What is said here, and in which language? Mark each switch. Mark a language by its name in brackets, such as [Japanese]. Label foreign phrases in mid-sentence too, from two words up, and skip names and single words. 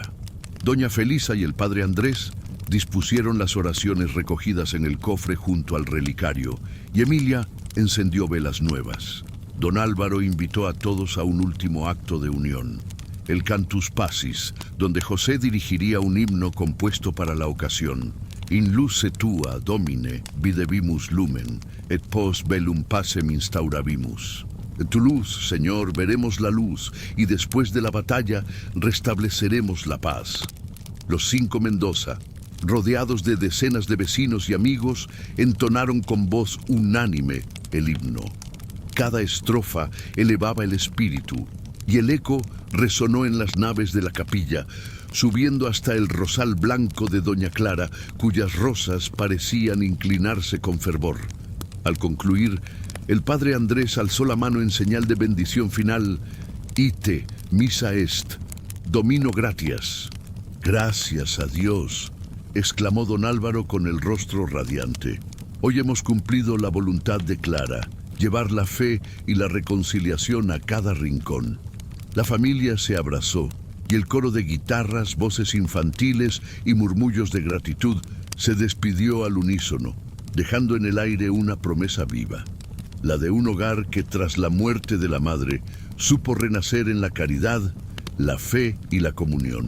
[Spanish] Doña Felisa y el padre Andrés dispusieron las oraciones recogidas en el cofre junto al relicario, y Emilia encendió velas nuevas. Don Álvaro invitó a todos a un último acto de unión, el Cantus Pacis, donde José dirigiría un himno compuesto para la ocasión. [Latin] In luce tua, Domine, videbimus lumen, et post bellum pacem instaurabimus. [Spanish] En tu luz, Señor, veremos la luz, y después de la batalla restableceremos la paz. Los 5 Mendoza, rodeados de decenas de vecinos y amigos, entonaron con voz unánime el himno. Cada estrofa elevaba el espíritu, y el eco resonó en las naves de la capilla, subiendo hasta el rosal blanco de Doña Clara, cuyas rosas parecían inclinarse con fervor. Al concluir, el padre Andrés alzó la mano en señal de bendición final. [Latin] Ite, misa est, Domino gratias. [Spanish] Gracias a Dios, exclamó don Álvaro con el rostro radiante. Hoy hemos cumplido la voluntad de Clara, llevar la fe y la reconciliación a cada rincón. La familia se abrazó, y el coro de guitarras, voces infantiles y murmullos de gratitud se despidió al unísono, dejando en el aire una promesa viva, la de un hogar que tras la muerte de la madre supo renacer en la caridad, la fe y la comunión.